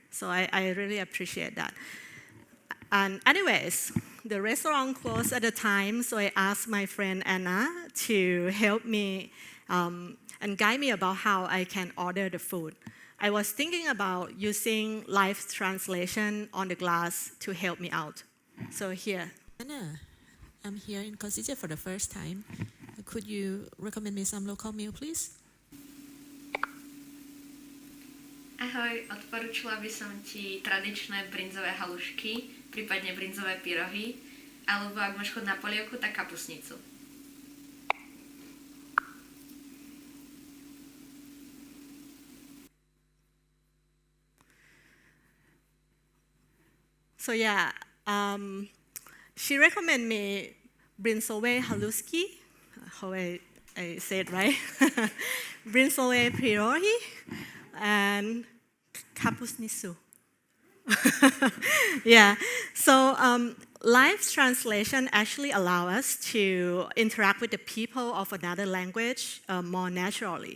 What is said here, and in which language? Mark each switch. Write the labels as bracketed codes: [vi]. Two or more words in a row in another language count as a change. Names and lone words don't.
[en] So I really appreciate that. And anyways, the restaurant closed at the time, so I asked my friend Anna to help me and guide me about how I can order the food. I was thinking about using live translation on the glass to help me out. So here. Anna, I'm here in Constitution for the first time. Could you recommend me some local meal, please? [sk] Ahoj, odporučila by som ti tradičné brinzové halušky, prípadne brinzové pyrohy, alebo ak máš chuť na polievku, tak kapusnicu. [en] So yeah, she recommended me [sk] brinzové halušky, [en] how I say it right, [sk] brinzové pyrohy, [en] and kapusnicu. Yeah, so live translation actually allows us to interact with the people of another language more naturally.